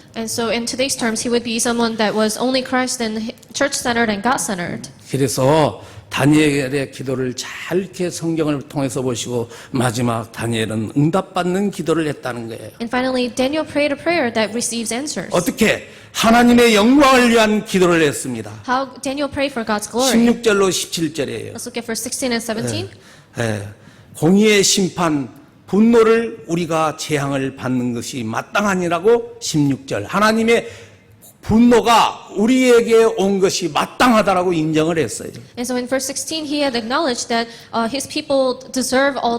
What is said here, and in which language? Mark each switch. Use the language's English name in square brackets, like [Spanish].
[English] And so in today's terms, he would be someone that was only Christ and church-centered and God-centered. [Korean] 그래서 다니엘의 기도를 잘 이렇게 성경을 통해서 보시고 마지막 다니엘은 응답받는 기도를 했다는 거예요. [English] And finally, Daniel prayed a prayer that receives answers. [Korean] 어떻게? 하나님의 영광을 위한 기도를 했습니다. [English] How Daniel prayed for God's glory. [Korean] 16절로 17절이에요. [English] Let's look at verse 16 and 17. [Korean] 공의의 심판, 분노를 우리가 재앙을 받는 것이 마땅하니라고 16절. 하나님의 분노가 우리에게 온 것이 마땅하다라고 인정을 했어요. [English] And so in verse 16, he had acknowledged that his people deserve all